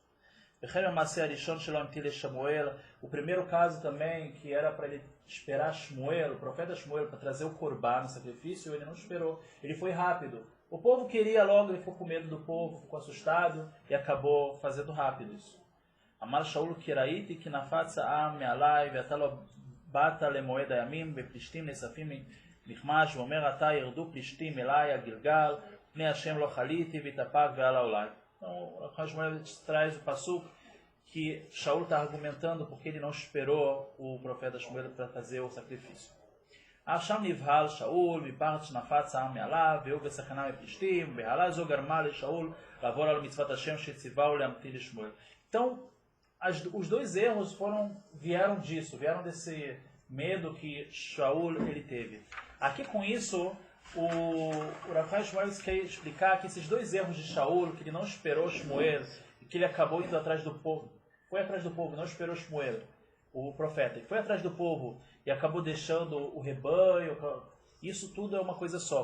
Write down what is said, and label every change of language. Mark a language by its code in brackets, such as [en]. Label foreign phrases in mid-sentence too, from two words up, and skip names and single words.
[pt] O primeiro caso também, que era para ele esperar Shmuel, o profeta Shmuel, para trazer o Corban, o sacrifício, ele não esperou. Ele foi rápido. O povo queria logo, ele ficou com medo do povo, ficou assustado e acabou fazendo rápido isso. [he] אמר שאול כי ראיתי כי נפץ העם מעלי ואתה לא באת למועד הימים בפלשתים נאספים מכמש ואמר עתה ירדו פלשתים אלי הגלגל פני השם לא חליתי ואתאפק ואעלה עולה. [pt] Então, o Rav traz o passuco que Shaul está argumentando porque ele não esperou o profeta Shmuel para fazer o sacrifício. [he] עכשיו נבהל שאול מפחד שנפץ העם מעליו והוא בסכנה מפלישתים והעלה זו גרמה לשאול לעבור על מצוות השם שציווהו להמתין לשמואל. [pt] Então, os dois erros vieram desse medo que Shaul ele teve. Aqui com isso, o Rav Chaim Shmulevitz quer explicar que esses dois erros de Shaul, que ele não esperou Shmuel e que ele acabou indo atrás do povo, não esperou Shmuel, o profeta, e foi atrás do povo e acabou deixando o rebanho, isso tudo é uma coisa só.